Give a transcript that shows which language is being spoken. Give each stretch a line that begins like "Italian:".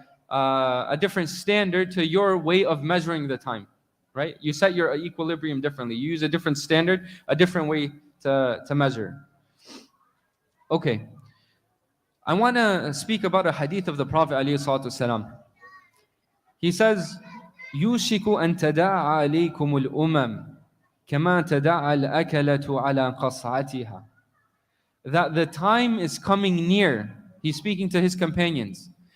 English: a different standard to your way of measuring the time, right? You set your equilibrium differently. You use a different standard, a different way to measure. Okay. I want to speak about a hadith of the Prophet ﷺ. He says,
Arabic: يوشك أن تداعى عليكم الأمم كما تداعى الأكلة على قصعتها.
English: That the time is coming near. He's speaking to his companions.